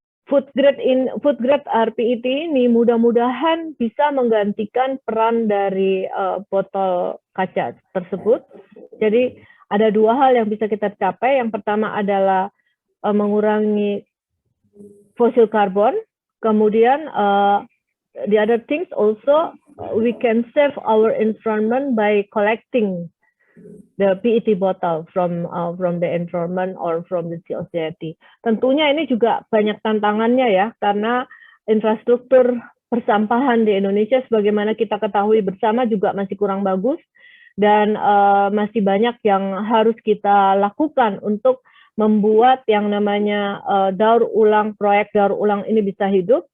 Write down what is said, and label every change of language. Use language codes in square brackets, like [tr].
[id] Food grade RPET ini mudah-mudahan bisa menggantikan peran dari botol kaca tersebut. Jadi ada dua hal yang bisa kita capai. Yang pertama adalah mengurangi fossil carbon. Kemudian [en] the other things also we can save our environment by collecting the PET bottle from the environment or from the society. [id] Tentunya ini juga banyak tantangannya ya, karena infrastruktur persampahan di Indonesia sebagaimana kita ketahui bersama juga masih kurang bagus, dan masih banyak yang harus kita lakukan untuk membuat yang namanya proyek daur ulang ini bisa hidup.